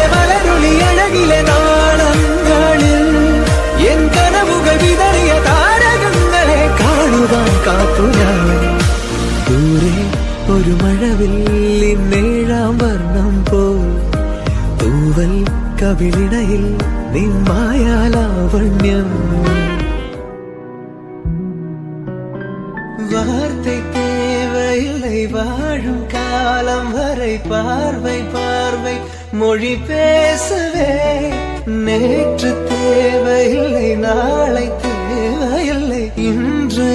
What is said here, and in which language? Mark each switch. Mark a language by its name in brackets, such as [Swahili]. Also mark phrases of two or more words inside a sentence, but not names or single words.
[Malayalam] മലരുളി അഴകിലെ നാളങ്ങളിൽ എൻ കനവുകൾ വിതറിയ താരകങ്ങളെ കാണുവാൻ കാത്തു ഞാൻ ദൂരെ ഒരു മഴവില്ലിന്നേഴാം വർണ്ണം പോൽ തൂവൽ കവിളിടയിൽ നിന്മായാലാവണ്യം [Tamil] வார்த்தை தேவையில்லை வாழும் காலம் வரை பார்வை பார்வை மொழி பேசவே நேற்று தேவையில்லை நாளை தேவையில்லை இன்று